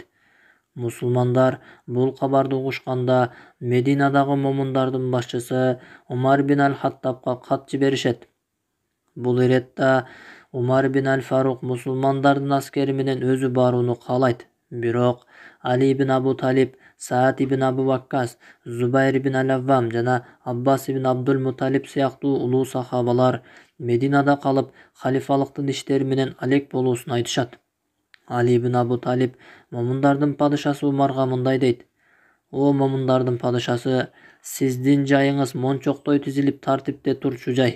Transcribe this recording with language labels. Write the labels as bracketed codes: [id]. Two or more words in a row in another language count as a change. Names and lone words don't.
[ky] Мусулмандар бул кабарды угушканда Мединадагы момундардын башчысы Умар бин аль-Хаттабка кат жиберишет. Бул иретте Умар бин аль-Фарук мусулмандардын аскери менен өзү барууну каалайт. Бирок Али ибн Абу Талиб, Саад ибн Абу Ваккас, Зубайр ибн аль-Аввам жана Аббас ибн Абдул Муталиб сыяктуу улуу сахабалар Мединада калып, халифалыктын иштери менен алек болуусун айтышат. Али ибн Абу Талиб момундардын падышасы Умарга мындай дейт: "О момундардын падышасы, сиздин жайыңыз мончоктой тизилип тартипте турчу жай.